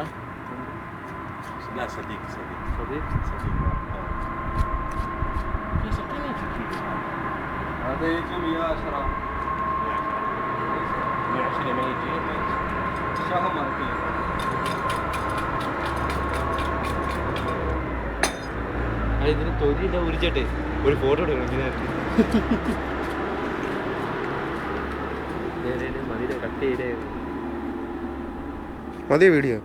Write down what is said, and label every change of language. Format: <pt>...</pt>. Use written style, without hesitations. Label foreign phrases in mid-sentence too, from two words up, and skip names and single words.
<ar>لا صديق. هذا يجي 110. 120 ما يجي. شهر مرتين.</ar> <ml>ഇതിന് തൊലിയില്ല, ഉരിച്ചട്ടെ ഒരു ഫോട്ടോ എടുക്കണം. മതി വീഡിയോ.</ml>